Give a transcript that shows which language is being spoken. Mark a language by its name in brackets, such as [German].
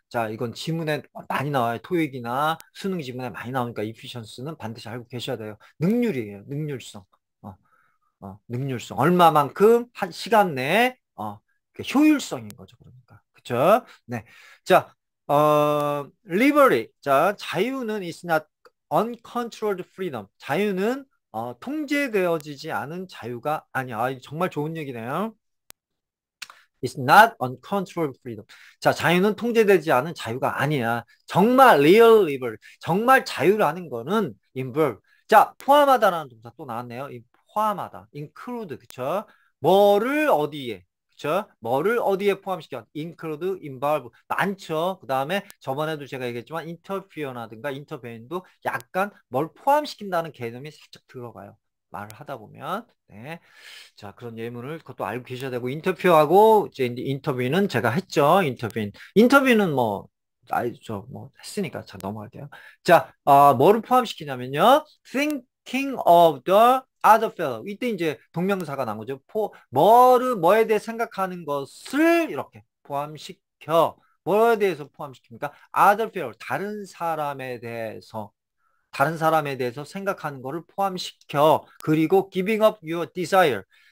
[Korean] 자, 이건 지문에 많이 나와요. 토익이나 수능 지문에 많이 나오니까 efficiency는 반드시 알고 계셔야 돼요. 능률이에요. 능률성. 능률성. 얼마만큼 한 시간 내에 효율성인 거죠. 그러니까. 그렇죠? 네. 자, [English] liberty. 자, [Korean] 자유는 [English] is not uncontrolled freedom. [Korean] 자유는 통제되어지지 않은 자유가 아니야. 정말 좋은 얘기네요. [English] It's not uncontrolled freedom. [Korean] 자, 자유는 통제되지 않은 자유가 아니야. [English] 정말 real liberty. [Korean] 정말 자유라는 거는 involve. 자, 포함하다라는 동사 또 나왔네요. 포함하다. include. 그쵸? 뭐를 어디에. 그쵸? 뭐를 어디에 포함시켜? include, involve. 많죠. 그 다음에 저번에도 제가 얘기했지만 interfere나든가 intervene도 약간 뭘 포함시킨다는 개념이 살짝 들어가요. 말을 하다 보면. 네. 자, 그런 예문을 그것도 알고 계셔야 되고, 인터뷰하고, 이제 인터뷰는 제가 했죠. 인터뷰는 뭐, 뭐, 했으니까. 자, 넘어갈게요. 자, 뭐를 포함시키냐면요. [English] thinking of the other fellow. [Korean] 이때 이제 동명사가 나온 거죠. 뭐에 대해 생각하는 것을 이렇게 포함시켜. 뭐에 대해서 포함시킵니까? [English] other fellow. [Korean] 다른 사람에 대해서 생각하는 것을 포함시켜. 그리고 [English] giving up your desire.